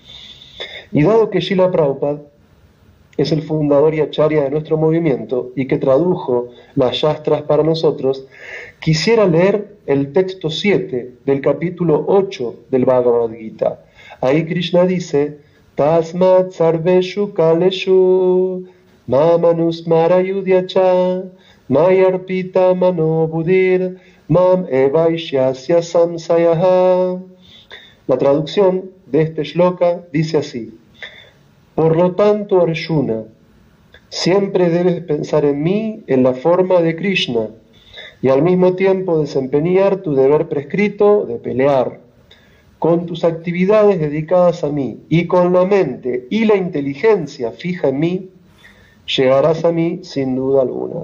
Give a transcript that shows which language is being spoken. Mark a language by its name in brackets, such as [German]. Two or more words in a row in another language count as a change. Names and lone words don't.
[Spanish] Y dado que Srila Prabhupada es el fundador y acharya de nuestro movimiento y que tradujo las Shastras para nosotros, quisiera leer el texto 7 del capítulo 8 del Bhagavad Gita. Ahí Krishna dice: [Sanskrit] Tasmat sarveshu kaleshu mamanusmara yudhyacha mayarpita mano budir mam evaishyasya samsayaha. [Spanish] La traducción de este shloka dice así: por lo tanto, Arjuna, siempre debes pensar en mí en la forma de Krishna y al mismo tiempo desempeñar tu deber prescrito de pelear. Con tus actividades dedicadas a mí y con la mente y la inteligencia fija en mí, llegarás a mí sin duda alguna.